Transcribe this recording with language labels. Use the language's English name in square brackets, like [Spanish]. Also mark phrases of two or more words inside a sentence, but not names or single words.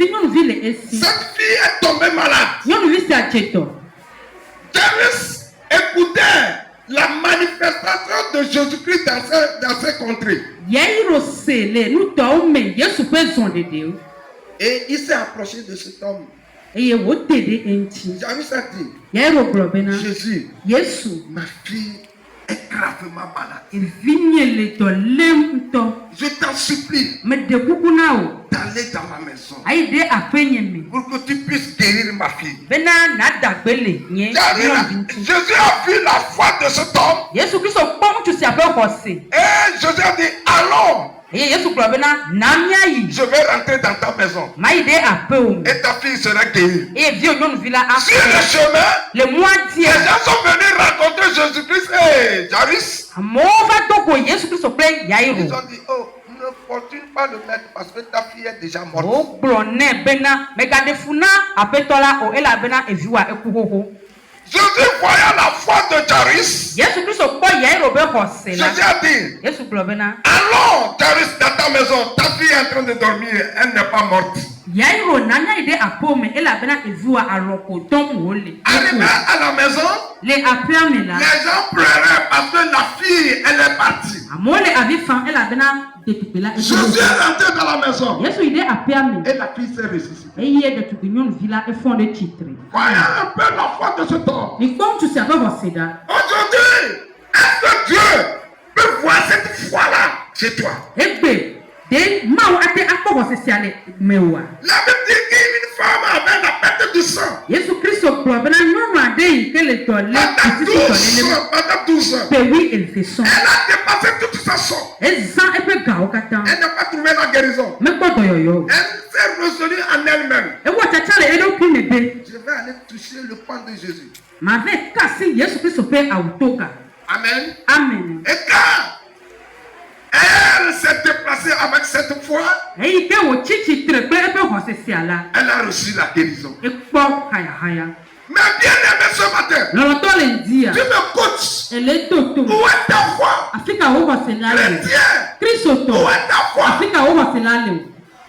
[French] fille est tombée malade. Jairus écoutait la manifestation de Jésus-Christ dans ces contrées. Et il s'est approché de cet homme. Jairus a dit, Jésus, ma fille est gravement malade. [Ewe] evinye le tɔ lem ŋutɔ [French] Je t'en supplie [Ewe] mede kuku na o [French] d'aller dans ma maison [Ewe] ayi ɖe aƒenye me [French] pour que tu puisses guérir ma fille. [Ewe] bena nadagbe le nye nyɔnuvi ŋuti. [French] Jésus a vu la foi de cet homme [Ewe] Yesu Kristo kpɔ ŋutsu sia ƒe xɔse [French] et Jésus a dit allons, [Ewe] eye Yesu gblɔ bena na míayi [French] je vais rentrer dans ta maison [Ewe] mayi ɖe aƒewo me [French] et ta fille sera guérie. [Ewe] eye viwo nyɔnuvi la [French] Sur le [Ewe] aƒe [French] chemin, [Ewe] le mɔa [French] les [Ewe] dia [French] gens sont venus rencontrer Jésus-Christ et Jairus. [Ewe] amewo va do go Yesu Kristo kple [French] Ils [Ewe] Yairo [French] ont dit, oh, ne fortune pas le mettre parce que ta fille est déjà morte. [Ewe] wogblɔ nɛ bena megaɖe fu na aƒetɔ la o elabena eviwa eku xoxo. [French] Jésus voyant la foi de Jairus, [Ewe] Yesu Kristo kpɔ Yairo be xɔse la [French] Jésus a dit, [Ewe] Yesu gblɔ bena [French] allons, Jairus, dans ta maison, ta fille est en train de dormir, elle n'est pas morte. [Ewe] Yairo nana yi ɖe aƒewo me elabena eviwa alɔ ko tɔm wòle. [French] Arrivé à la maison, [Ewe] Le aƒea me la [French] les gens pleuraient parce que la fille, elle est partie. [Ewe] amewo le avi fam elabena ɖetugbi la [French] Jésus est rentré dans la maison [Ewe] Yesu yi ɖe aƒea me [French] et la fille s'est ressuscitée. [Ewe] eye ɖetugbi nyɔnuvi la efɔ ɖe tsitre. [French] Voyons un peu la foi de cet homme. [Ewe] Mikpɔ ŋutsu sia ƒe xɔse ɖa. [French] Aujourd'hui, est-ce que Dieu peut voir cette foi-là chez toi? [Ewe] Egbe de mawu ate akpɔ xɔse sia le mewòa. [French] La Bible dit qu'une femme avait la perte du sang. [Ewe] Yesu Kristo gblɔ bena nyɔnu aɖe yi ke le dɔ lé [French] Pendant [Ewe] sisi dɔ 12 lé [French] ans, pendant 12 ans, [Ewe] pewi eve sɔŋ. [French] elle a dépassé toute sa sang. [Ewe] Ezã eƒe gawo katã. [French] Elle n'a pas trouvé la guérison. [Ewe] Mekpɔ dɔyɔyɔ o. [French] Elle s'est résolue en elle-même. [Ewe] Ewɔ tsatsa le eɖokui me be [French] Je vais aller toucher le pan de Jésus. [Ewe] mave ka asi Yesu Kristo ƒe awuto ga. [French] Amen. Amen. Et quand elle s'est déplacée avec cette foi, [Ewe] Eyi ke wòtsi tsitre kple eƒe xɔse sia la, [French] elle a reçu la guérison. [Ewe] ekpɔ hayahaya. [French] Mais bien aimé ce matin, [Ewe] Lɔlɔtɔ le ŋdia. [French] tu me coaches. [Ewe] Ele toto. [French] Où est ta foi? [Ewe] Afi ka wo xɔse la le. [French] Chrétien, [Ewe] Kristo [French] où [Ewe] tɔ. [French] est ta foi? [Ewe] Afi ka wo xɔse la le o.